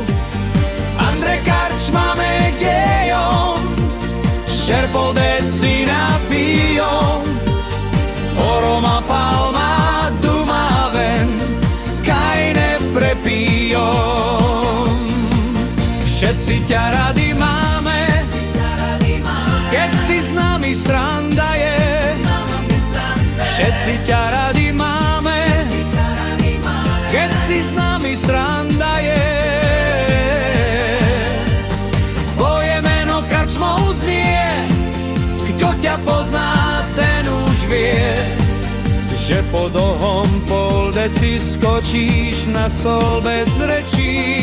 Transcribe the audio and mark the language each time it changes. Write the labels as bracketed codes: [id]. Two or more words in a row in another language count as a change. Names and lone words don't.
[rom] Andre karčmame gejom, šerpoldet si napijom, oroma palma dumavem, kaj ne prepijom. [sk] Všetci ťa radi máme, keď si s nami sranda je. Všetci ťa radi máme, keď si s nami sranda je. Tvoje meno karčmou znie, kto ťa pozná, ten už vie, že po dlhom poldeci skočíš na stôl bez rečí.